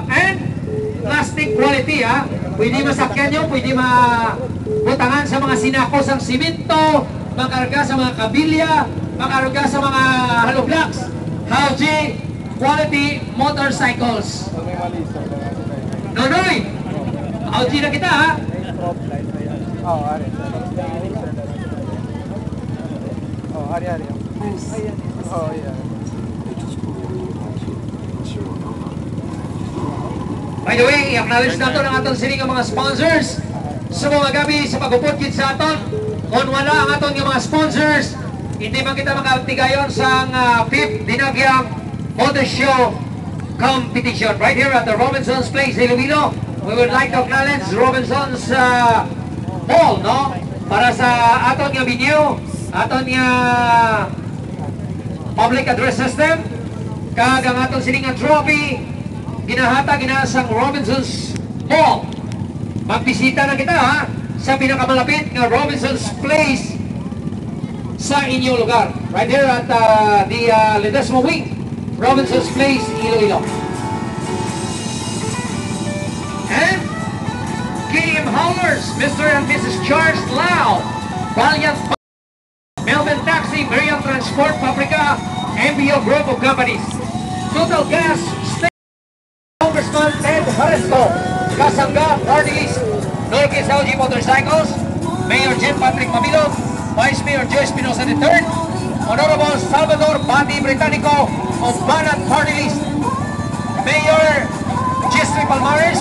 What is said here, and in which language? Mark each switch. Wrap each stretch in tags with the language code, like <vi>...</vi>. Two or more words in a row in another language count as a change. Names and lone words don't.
<en>And plastic quality</en> <hil>ha, pwede masakyan nyo, pwede mabutangan sa mga sinakos ang simento, makarga sa mga kabilya, makarga sa mga hollow blocks.</hil> <en>Hauji quality motorcycles.</en> <hil>Nonoy, Hauji na kita ha. Hari-hari. Oh iya.</hil> <en>By the way,</en> <hil>i-acknowledge nato ng atong sining mga sponsors sa mga gabi sa pagupod kit sa aton. Kung wala ang atong mga sponsors, hindi man kita makatigayon sa 5th Dinagyang Motor Show Competition</hil> <en>right here at the</en> <hil>Robinson's Place, Iloilo.</hil> <en>We would like to acknowledge Robinson's Mall, no?</en> <hil>Para sa aton nga venue, aton nga</hil> <en>public address system,</en> <hil>kag ang aton sining nga trophy ginahatag sa Robinson's Mall. Magbisita na kita ha sa pinakamalapit nga Robinson's Place sa inyong lugar.</hil> <en>Right here at the Ledesma Wing, Robinson's Place, Iloilo. And KM Haulers, Mr. and Mrs. Charles Lau, Valiant Melvin Taxi, Miriam Transport, Paprika, MBO Group of Companies. Total Gas, State Congressman Ted Haresco, Kasangga, Party List, Norquez Hauji Motorcycles, Mayor Jim Patrick Mamilog, Vice Mayor Joe Espinosa III, Honorable Salvador Bandi Britannico of Banat Party List, Mayor Gisri Palmares,</en>